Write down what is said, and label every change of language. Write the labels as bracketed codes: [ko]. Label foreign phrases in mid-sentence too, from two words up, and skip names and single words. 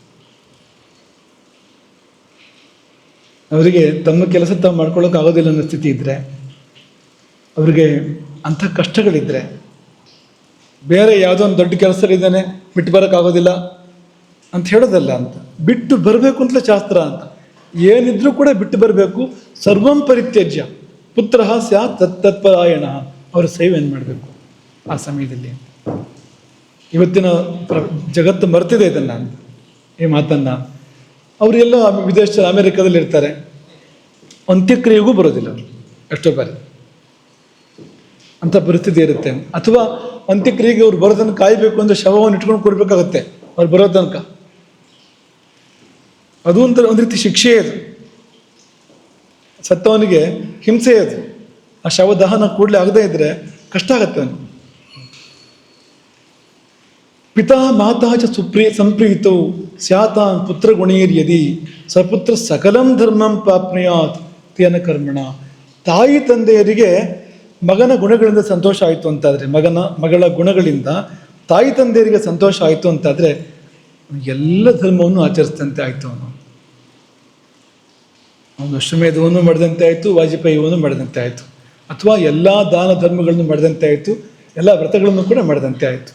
[kn] ಅವರಿಗೆ ತಮ್ಮ ಕೆಲಸ ತಾವು ಮಾಡ್ಕೊಳ್ಳೋಕೆ ಆಗೋದಿಲ್ಲ ಅನ್ನೋ ಸ್ಥಿತಿ ಇದ್ದರೆ, ಅವರಿಗೆ ಅಂಥ ಕಷ್ಟಗಳಿದ್ದರೆ, ಬೇರೆ ಯಾವುದೋ ಒಂದು ದೊಡ್ಡ ಕೆಲಸದಲ್ಲಿದ್ದಾನೆ ಬಿಟ್ಟು ಬರೋಕ್ಕಾಗೋದಿಲ್ಲ ಅಂತ ಹೇಳೋದಲ್ಲ, ಅಂತ ಬಿಟ್ಟು ಬರಬೇಕು ಅಂತಲೇ ಶಾಸ್ತ್ರ ಅಂತ. ಏನಿದ್ರೂ ಕೂಡ ಬಿಟ್ಟು ಬರಬೇಕು. [sa] सर्वं परित्यज्य पुत्र स्यात् तत्परायण. [kn] ಅವರ ಸೇವೆಯನ್ನು ಮಾಡಬೇಕು ಆ ಸಮಯದಲ್ಲಿ. ಇವತ್ತಿನ ಜಗತ್ತು ಮರ್ತಿದೆ ಇದನ್ನು, ಈ ಮಾತನ್ನು. ಅವರೆಲ್ಲ ವಿದೇಶ ಅಮೆರಿಕದಲ್ಲಿ ಇರ್ತಾರೆ, ಅಂತ್ಯಕ್ರಿಯೆಗೂ ಬರೋದಿಲ್ಲ ಅವರು ಎಷ್ಟೋ ಬಾರಿ, ಅಂಥ ಪರಿಸ್ಥಿತಿ ಇರುತ್ತೆ. ಅಥವಾ ಅಂತ್ಯಕ್ರಿಯೆಗೆ ಅವ್ರು ಬರೋ ತನಕ ಕಾಯಬೇಕು ಅಂದರೆ ಶವವನ್ನು ಇಟ್ಕೊಂಡು ಕೊಡಬೇಕಾಗತ್ತೆ ಅವ್ರು ಬರೋ ತನಕ. ಅದು ಒಂದು ರೀತಿ ಶಿಕ್ಷೆ ಅದು, ಸತ್ತವನಿಗೆ ಹಿಂಸೆ ಅದು. ಆ ಶವ ದಹನ ಕೂಡಲೇ ಆಗದೇ ಇದ್ರೆ ಕಷ್ಟ ಆಗತ್ತೆ ಅವನು. [sa] पिता माता च संप्रीतवु स्यातान् पुत्र गुणीर्यदि सपुत्र सकलं धर्मं प्राप्नुयात् तेन कर्मण. [kn] ತಾಯಿ ತಂದೆಯರಿಗೆ ಮಗನ ಗುಣಗಳಿಂದ ಸಂತೋಷ ಆಯಿತು ಅಂತಾದರೆ, ಮಗಳ ಗುಣಗಳಿಂದ ತಾಯಿ ತಂದೆಯರಿಗೆ ಸಂತೋಷ ಆಯಿತು ಅಂತಾದರೆ ಎಲ್ಲ ಧರ್ಮವನ್ನು ಆಚರಿಸಿದಂತೆ ಆಯಿತು. ಅವನು ಅಶ್ವಮೇಧವನ್ನು ಮಾಡಿದಂತೆ ಆಯಿತು, ವಾಜಪೇಯಿಯನ್ನು ಮಾಡಿದಂತೆ ಆಯಿತು, ಅಥವಾ ಎಲ್ಲ ದಾನ ಧರ್ಮಗಳನ್ನು ಮಾಡಿದಂತೆ ಆಯಿತು, ಎಲ್ಲ ವ್ರತಗಳನ್ನು ಕೂಡ ಮಾಡಿದಂತೆ ಆಯಿತು.